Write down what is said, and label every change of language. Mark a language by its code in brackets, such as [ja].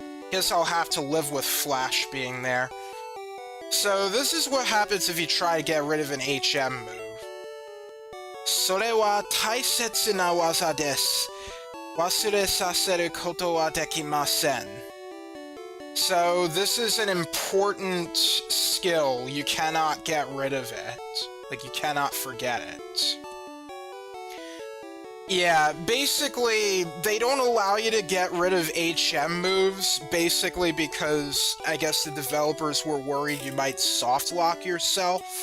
[en] Guess I'll have to live with Flash being there. So, this is what happens if you try to get rid of an HM move. [ja] それは大切な技です。忘れさせることはできません. [en] So, this is an important skill. You cannot get rid of it. Like, you cannot forget it. Yeah, basically, they don't allow you to get rid of HM moves, basically because I guess the developers were worried you might soft lock yourself.